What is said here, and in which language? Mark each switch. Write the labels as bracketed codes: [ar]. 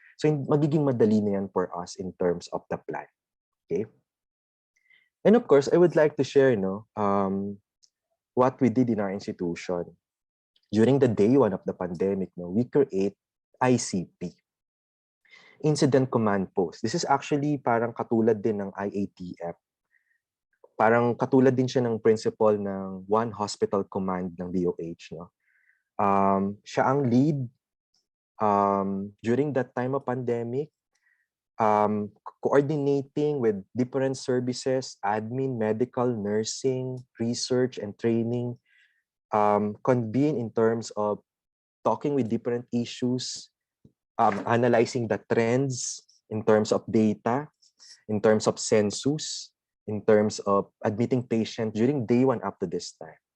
[en] So, [tl] magiging madali na yan [en] for us in terms of the plan. Okay? And of course, I would like to share, no, what we did in our institution. During the day one of the pandemic, no, we create ICP, Incident Command Post. This is actually [tl] parang katulad din ng IATF. Parang katulad din siya ng principle ng One Hospital Command ng DOH. No? Siya ang [en] lead during that time of pandemic, coordinating with different services, admin, medical, nursing, research, and training, convene in terms of talking with different issues, analyzing the trends in terms of data, in terms of census, in terms of admitting patients during day one up to this time.